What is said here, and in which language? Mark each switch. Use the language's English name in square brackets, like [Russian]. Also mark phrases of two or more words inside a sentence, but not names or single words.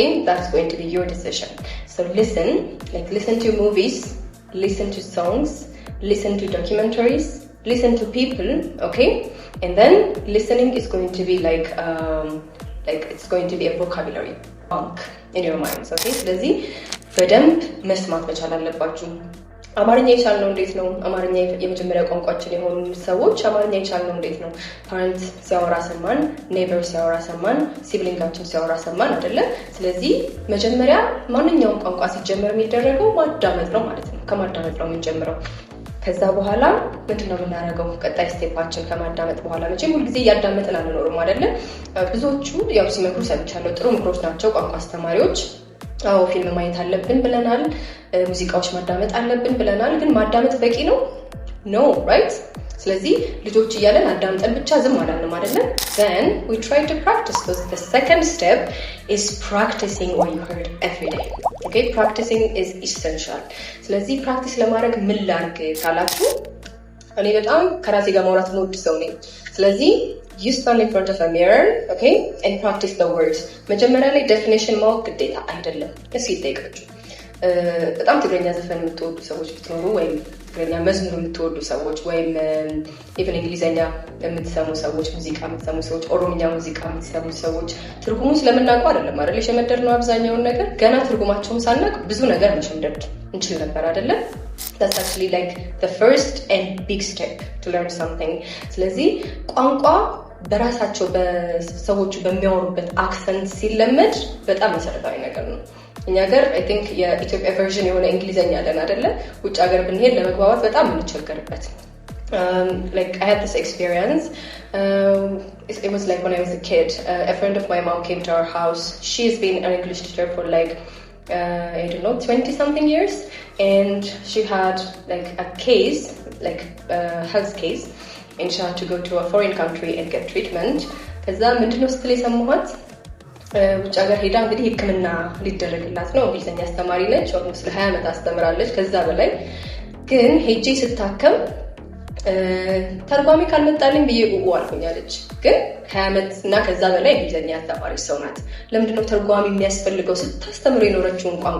[English] That's going to be your decision. So listen, like listen to movies, listen to songs, listen to documentaries, listen to people, okay? And then listening is going to be like it's going to be a vocabulary bank in your minds, okay? [Amharic] ስለዚህ በደንብ መስማት መቻል አለባችሁ። አማርኛ የቻልነው እንዴት ነው? አማርኛ የመጀመሪያ ቋንቋችን የሆኑ ሰዎች አማርኛ የቻልነው እንዴት ነው? ፓረንት ሲያወራ ሰማን፣ ኔይበር ሲያወራ ሰማን፣ ሲብሊንጋችን ሲያወራ ሰማን አይደለ? ስለዚህ መጀመሪያ ማንኛውም ቋንቋ ሲጀመር የሚደረገው ማዳመጥ ነው ማለት ነው። ከማዳመጥ ነው የምንጀምረው። ከዛ በኋላ ምንድነው የምናደርገው? ቀጣይ ስቴፓችን ከማዳመጥ በኋላ መቼም ሁልጊዜ እያዳመጥን አንኖርም አይደለ? ብዙዎቹ ያው ሲመክሩ ሰምቻለሁ። ጥሩ ምክሮች ናቸው ቋንቋ አስተማሪዎች። አዎ ፊልም ማየት አለብን ብለናል፣ ሙዚቃዎች ማዳመጥ አለብን ብለናል። ግን ማዳመጥ በቂ ነው? [English] No right? [Amharic] ስለዚህ ልጆች እያለን አዳምጠን ብቻ ዝም አላልንም አይደለ? [English] Then we try to practice. So the second step is practicing what you heard every day. Okay? Practicing is essential. [Amharic] ስለዚህ ፕራክቲስ ለማድረግ ምን ላድርግ ካላችሁ እኔ በጣም ከራሴ ጋር ማውራት የምወድ ሰው ነኝ። ስለዚህ [English] you stand in front of a mirror, okay? And practice the words. [Amharic] መጀመሪያ ላይ definition ማወቅ ግዴታ አይደለም። እስኪ ጠይቃችሁ በጣም ትግረኛ ዘፈን የምትወዱ ሰዎች ብትኖሩ ወይም ትግረኛ መዝሙር የምትወዱ ሰዎች ወይም ኢቭን እንግሊዘኛ የምትሰሙ ሰዎች፣ ሙዚቃ የምትሰሙ ሰዎች፣ ኦሮምኛ ሙዚቃ የምትሰሙ ሰዎች ትርጉሙ ስለምናውቀው አይደለም አይደል የሸመደድነው አብዛኛውን ነገር። ገና ትርጉማቸውን ሳናውቅ ብዙ ነገር መሸምደድ እንችል ነበር አይደለም? [English] That's actually like the first and big step to learn something. [Amharic] ስለዚህ ቋንቋ በራሳቸው በሰዎቹ በሚያወሩበት አክሰንት ሲለመድ በጣም መሰረታዊ ነገር ነው። እኛ ሀገር [English] I think [Amharic] የኢትዮጵያ ቨርዥን የሆነ እንግሊዘኛ አለን አይደለ? ውጭ ሀገር ብንሄድ ለመግባባት በጣም የምንቸገርበት። [English] Like I had this experience. It was like when I was a kid. A friend of my mom came to our house. She's been an English teacher for like I don't know 20-something years, and she had like a case, like a health case, and she had to go to a foreign country and get treatment. [Amharic] ከዛ ምንድነው ስትል የሰማሁት ውጭ ሀገር ሄዳ እንግዲህ ሕክምና ሊደረግላት ነው። እንግሊዝኛ አስተማሪ ነች። ኦልሞስት ለ20 ዓመት አስተምራለች ከዛ በላይ። ግን ሄጄ ስታከም ተርጓሚ ካልመጣልኝ ብዬ አልኩኛለች። ግን 20 ዓመት እና ከዛ በላይ እንግሊዝኛ አስተማሪ ሰው ናት። ለምንድነው ተርጓሚ የሚያስፈልገው ስታስተምር የኖረችውን ቋንቋ?